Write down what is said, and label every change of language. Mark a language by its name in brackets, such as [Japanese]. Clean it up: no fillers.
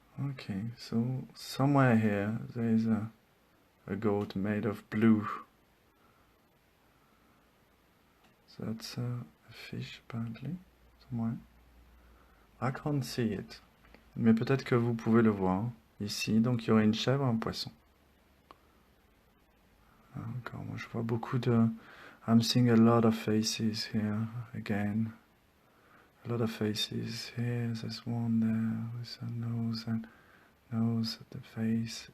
[English] Okay, so somewhere here there is a goat made of blue. So that's a fish apparently, somewhere. I can't see it. [French] Mais peut-être que vous pouvez le voir ici. Donc il y aurait une chèvre, un poisson. Encore, moi je vois beaucoup de... [English] I'm seeing a lot of faces here again. A lot of faces here. There's one there with a nose and nose at the face.